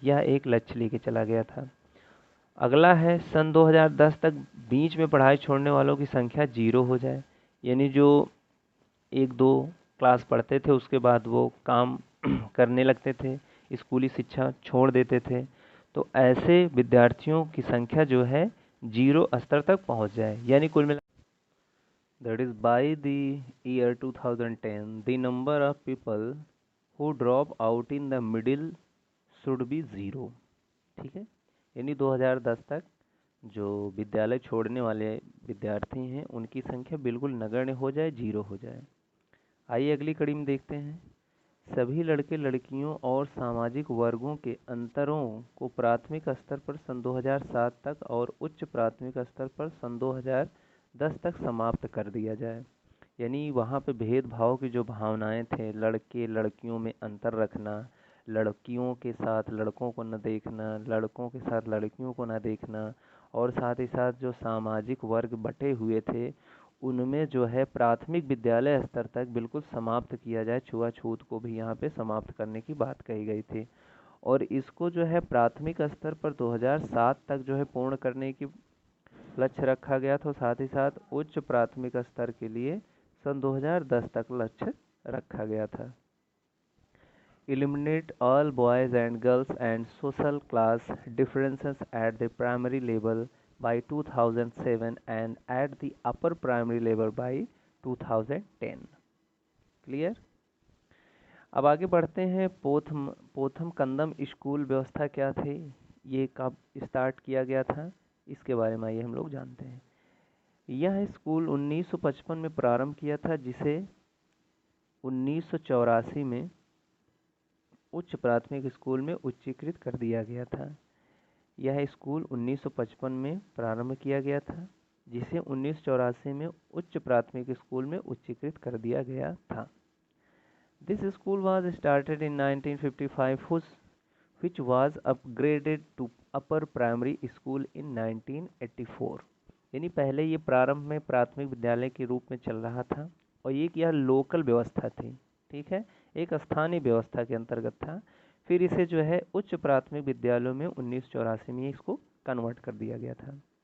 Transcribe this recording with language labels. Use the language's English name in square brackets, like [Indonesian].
[Hindi] यह एक लक्ष्य लेके चला गया था। अगला है सन 2010 तक बीच में पढ़ाई छोड़ने वालों की संख्या 0 हो जाए। यानी जो 1-2 क्लास पढ़ते थे उसके बाद वो काम करने लगते थे, स्कूली शिक्षा छोड़ देते थे, तो ऐसे विद्यार्थियों की संख्या जो है 0 स्तर तक पहुंच जाए। यानी कुल मिला [English] that is by the year 2010 the number of people who drop out in the middle should be 0। [Hindi] ठीक है, यानी 2010 तक जो विद्यालय छोड़ने वाले विद्यार्थी हैं उनकी संख्या बिल्कुल नगण्य हो जाए, 0 हो जाए। आइए अगली कड़ी में देखते हैं। सभी लड़के लड़कियों और सामाजिक वर्गों के अंतरों को प्राथमिक स्तर पर सन 2007 तक और उच्च प्राथमिक स्तर पर सन 2010 तक समाप्त कर दिया जाए। यानी वहाँ पे भेदभाव की जो भावनाएं थे, लड़के लड़कियों में अंतर रखना, लड़कियों के साथ लड़कों को न देखना, लड़कों के साथ लड़कियों को न देखना, और साथ ही साथ जो सामाजिक वर्ग बटे हुए थे उनमें जो है प्राथमिक विद्यालय स्तर तक बिल्कुल समाप्त किया जाए। छुआछूत को भी यहाँ पे समाप्त करने की बात कही गई थी और इसको जो है प्राथमिक स्तर पर 2007 तक जो है पूर्ण करने की लक्ष्य रखा गया था। साथ ही साथ उच्च प्राथमिक स्तर के लिए सन 2010 तक लक्ष्य रखा गया था। [English] Eliminate all boys and girls and social class differences at the primary level by 2007 and at the upper primary level by 2010। [Hindi] Clear. अब आगे बढ़ते हैं। पोथम कंदम स्कूल व्यवस्था क्या थी, ये कब स्टार्ट किया गया था, इसके बारे में आइए हम लोग जानते हैं। यह स्कूल 1955 में प्रारंभ किया था जिसे 1984 में उच्च प्राथमिक स्कूल में उच्चीकृत कर दिया गया था। यह स्कूल 1955 में प्रारंभ किया गया था, जिसे 1984 में उच्च प्राथमिक स्कूल में उच्चीकृत कर दिया गया था। [English] This school was started in 1955, which was upgraded to upper primary school in 1984। [Hindi] यानी पहले ये प्रारंभ में प्राथमिक विद्यालय के रूप में चल रहा था और यह लोकल व्यवस्था थी, ठीक है, एक स्थानीय व्यवस्था के अंतर्गत था। फिर इसे जो है उच्च प्राथमिक विद्यालयों में 1984 में इसको कन्वर्ट कर दिया गया था।